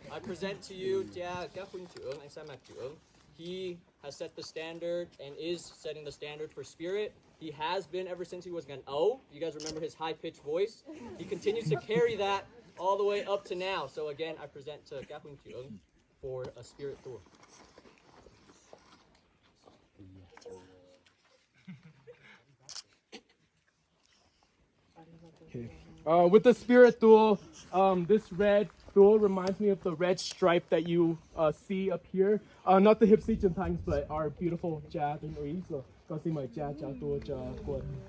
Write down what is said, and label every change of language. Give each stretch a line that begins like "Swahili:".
English: I present to you Jia,
Vietnamese: các huynh trưởng, anh Sa Mạc trưởng.
English: He has set the standard and is setting the standard for spirit. He has been ever since he was an O. You guys remember his high-pitched voice? He continues to carry that all the way up to now. So again, I present to
Vietnamese: các huynh trưởng
English: for a spirit tour. With the spirit tool, this red tool reminds me of the red stripe that you see up here. Not the
Vietnamese: hiệp sĩ chân thành,
English: but our beautiful
Vietnamese: Jia and Marie. So, con xin mời Jia chào tour cho Quân.